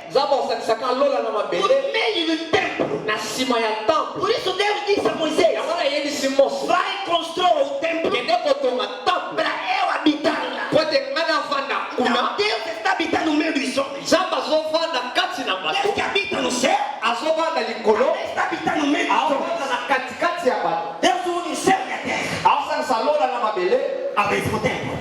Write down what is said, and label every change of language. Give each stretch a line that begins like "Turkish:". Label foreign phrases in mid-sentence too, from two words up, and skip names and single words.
Lingala: Nzamba osangisaka lola na
Portuguese: por
Lingala: mabele
Portuguese: meio do templo.
Lingala: na nsima ya temple.
Portuguese: Por isso Deus disse a Moisés:
Lingala: Yango nayebisi Mose.
Portuguese: vai para eu habitar lá. Então Deus está habitando no meio dos homens. Deus que habita no céu está habitando no meio dos homens. Deus une o céu e a terra ao mesmo tempo.